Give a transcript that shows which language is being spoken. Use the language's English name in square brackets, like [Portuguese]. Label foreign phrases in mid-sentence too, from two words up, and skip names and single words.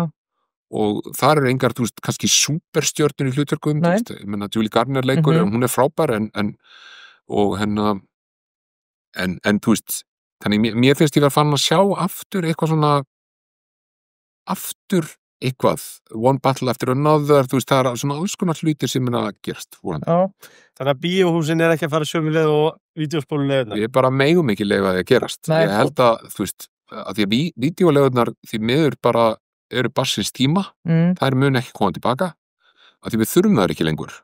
[Icelandic] Og þar eru engar, kannski superstjörnur í hlutverkum. Ég menna Julie Garner leikur, hún er frábær þannig mér finnst ég fann að sjá aftur eitthvað one battle after another, það er svona alls konar hlutir sem að gerast. Þannig að bíóhúsin er ekki að fara sömu leið og vídeóspóluleiðunar. Við bara megum ekki leyfa því að gerast. Ég held að því að vídeóleiðunar því miður bara eru barsins tíma, þær mun ekki koma tilbaka, að því við þurfum það ekki lengur.